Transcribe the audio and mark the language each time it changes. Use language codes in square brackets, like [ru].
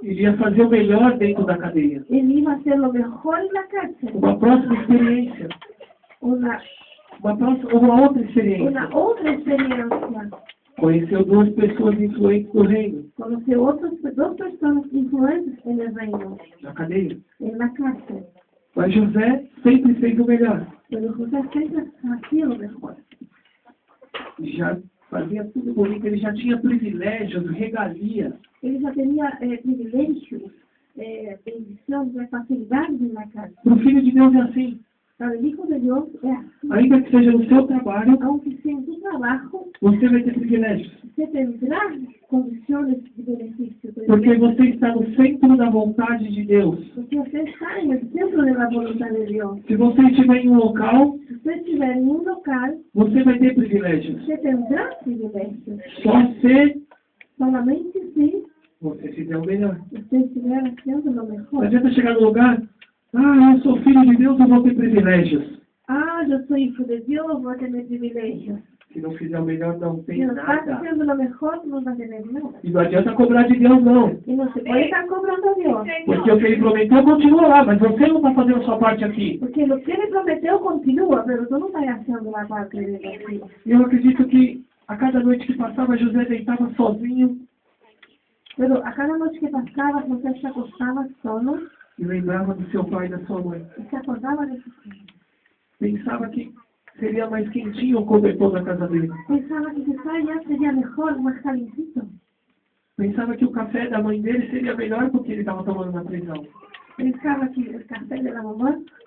[pt] ele ia fazer o melhor dentro da cadeia. [es] él iba a hacer lo mejor en la cárcel. [pt] Uma próxima experiência. [es] Una [pt] Uma outra experiência. [es] otra experiencia. [pt] Conheceu duas pessoas influentes do reino, [es] Conoció dos personas influentes en el reino, [pt] na cadeia. [es] en la cárcel. [pt] Mas José sempre fez o melhor. [es] Pero José siempre hacía lo mejor. [pt] Já fazia tudo bonito, ele já tinha privilégios, regalias. [es] Él ya tenía privilegios, bendiciones, facilidades en la cárcel. [pt] Para o Filho de Deus é assim. [es] Para el Hijo de Dios es así. [pt] Ainda que seja no seu trabalho, [es] Aunque sea en tu trabajo, [pt] você vai ter privilégios. [es] usted tendrá condiciones de beneficio. [pt] Porque você está no centro da vontade de Deus. [es] Porque usted está en el centro de la voluntad de Dios. [pt] Se você estiver em um local, [es] Si usted estiver en un local, [pt] você vai ter privilégios. [es] usted tendrá privilegios. [pt] Só se [es] Solamente si [pt] você fizer o melhor. [es] usted estiver haciendo lo [pt] Não [es] mejor. [pt] adianta chegar no lugar, eu sou filho de Deus, eu vou ter privilégios. [es] Ah, yo soy hijo de Dios, voy a tener privilegios. [pt] Se não fizer o melhor, não [es] Si [pt] tem [es] no estás [pt] nada. [es] haciendo lo mejor, no vas a tener nada. [pt] E não adianta cobrar de Deus, não. [es] Y no se puede estar cobrando a Dios. [pt] Porque o que ele prometeu continua lá, mas você não está fazendo a sua parte aqui. [es] Porque lo que Él prometió continúa, pero tú no estás haciendo la parte de Dios. [pt] E eu acredito que a cada noite que passava, José deitava sozinho [es] Pero a cada noche que pasaba, José se acostaba solo [pt] e lembrava do seu pai e da sua mãe. [es] y se acordaba de sus hijos. [pt] Pensava que seria mais quentinho o cobertor da casa dele. [es] Pensaba que quizás ya sería mejor, más calientito. [pt] Pensava que o café da mãe dele seria melhor do que ele estava tomando na prisão. [es] Pensaba que el café de la mamá